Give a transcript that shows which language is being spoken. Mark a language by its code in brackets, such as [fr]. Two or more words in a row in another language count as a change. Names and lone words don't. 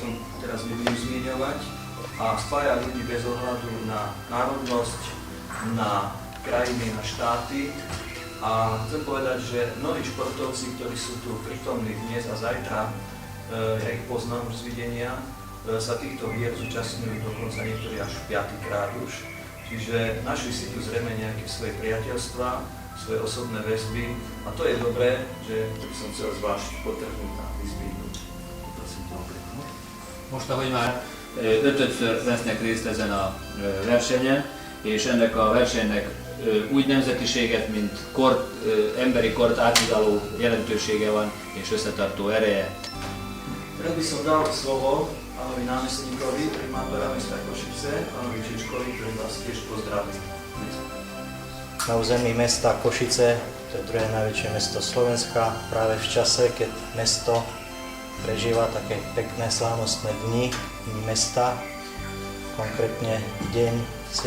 [sk] tom teraz nebudem zmieňovať a spája ľudí bez ohľadu na národnosť, na krajiny, na štáty a chcem povedať, že mnohí športovci, ktorí sú tu prítomní dnes a zajtra, ja ich poznám už z videnia, sa týchto hier zúčastňujú dokonca niektorí až 5. krát už, čiže našli si tu zrejme nejaké svoje priateľstvá, svoje osobné väzby a to je dobré, že som chcel zvlášť podtrhnúť a vyzvihnúť. Prosím to opäť. [hu] Most, ahogy már ötödször vesznek részt ezen a versenyen, és ennek a versenynek úgy nemzetiséget, mint emberi kort áthidaló jelentősége van és összetartó ereje. [sk] Teraz by som dal slovo pánovi námestníkovi primátora mesta Košice, pánovi Čečkovi, ktorý vás tiež pozdraví. Na území mesta Košice, to je druhé najväčšie mesto Slovenska, práve v čase, keď mesto prežíva také pekné slávnostné dni mesta, konkrétne deň 7.